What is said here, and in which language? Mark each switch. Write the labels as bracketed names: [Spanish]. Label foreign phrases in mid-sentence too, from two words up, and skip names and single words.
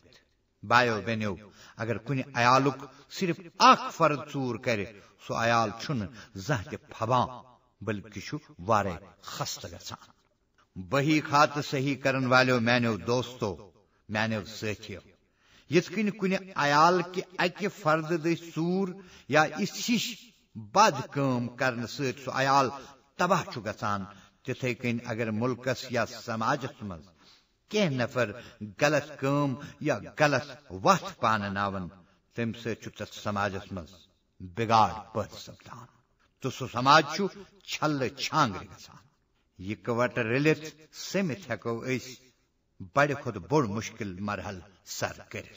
[Kashmiri] بایو بینو اگر کن عیالک صرف اخ فرد ژور کرے سو عیال چھن زانہہ تہ پھبان بلکہ چھ وارے خستہ گژھان. بہی خات صحیح کرن والو میانو دوستو میانو ساتھیو یت کن کن عیال کہ اکہ فرد دس ژور یا اس ہش بد کام کرنے ست سو عیال تباہ چھ گژھان تتھے کن اگر ملکس یا سماجس مز کی نفر غلط کام یا غلط وت پانناون تم ست تس سماجس مز بگاڑ پد سپدان تو سو سماج چھ چھل چھانگر گژھان. اکوٹ رلت سمت ہیکو اس بڑ کھت بوڑ مشکل مرحل سر کرت.